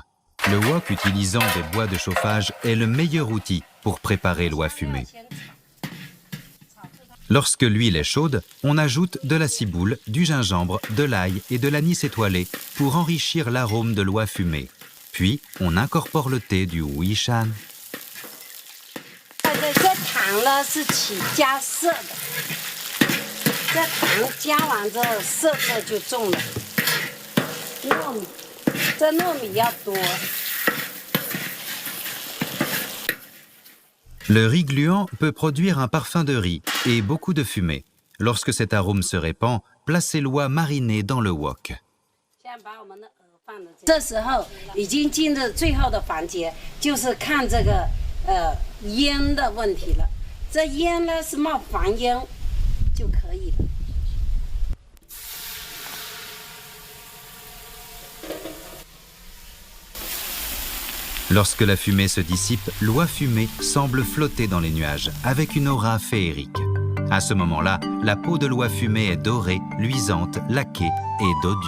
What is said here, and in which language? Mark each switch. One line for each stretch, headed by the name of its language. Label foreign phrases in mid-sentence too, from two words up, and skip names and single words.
French: Le wok utilisant des bois de chauffage est le meilleur outil pour préparer l'oie fumée. Lorsque l'huile est chaude, on ajoute de la ciboule, du gingembre, de l'ail et de l'anis étoilé pour enrichir l'arôme de l'oie fumée. Puis, on incorpore le thé du Wuishan.
Chinese: 这糖呢是起加色的，这糖加完之后色泽就重了。糯米，这糯米要多。
French: Le riz gluant peut produire un parfum de riz et beaucoup de fumée. Lorsque cet arôme se répand, placez l'oie marinée dans le wok.
Chinese: 这时候已经进入最后的环节，就是看这个烟的问题了。这烟呢是冒黄烟就可以了。
French: Lorsque la fumée se dissipe, l'oie fumée semble flotter dans les nuages, avec une aura féerique. À ce moment-là, la peau de l'oie fumée est dorée, luisante, laquée et dodue.